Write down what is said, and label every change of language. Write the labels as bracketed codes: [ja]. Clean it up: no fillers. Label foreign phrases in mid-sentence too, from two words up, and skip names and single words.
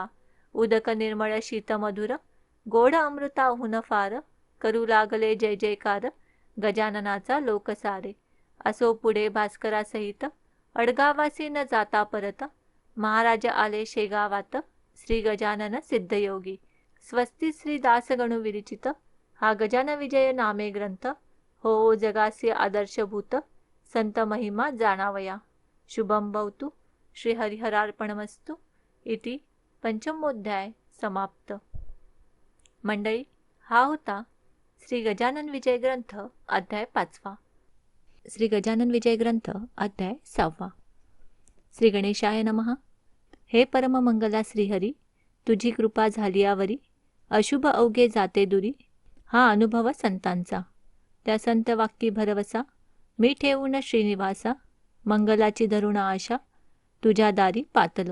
[mr] उदक निर्मळ शीत मधुर, गोड अमृताहून फार, करू लागले जय जयकार, गजाननाचा लोक सारे. असो पुढे भास्करासहित, अडगावासी न जाता परत, महाराज आले शेगावात, श्री गजानन सिद्धयोगी. स्वस्ती श्री दासगणू विरचित, हा गजान विजय नामे ग्रंथ, हो जगासी आदर्शभूत, संत महिमा जाणावया. [sa] शुभम भवतु. श्री हरिहरार्पणमस्तु. इति पंचमोध्याय समाप्त. [mr] मंडळी, हा होता श्री गजानन विजय ग्रंथ अध्याय 5. श्री गजानन विजय ग्रंथ अध्याय 6. [sa] श्री गणेशाय नमः. [mr] हे परममंगला श्रीहरी, तुझी कृपा झाली यावरी, अशुभ अवघे जाते दुरी. हा अनुभव संतांचा, त्या संत वाक्यी भरवसा, मी ठेवून श्रीनिवासा, मंगलाची धरुण आशा, तुझ्या दारी पातलो.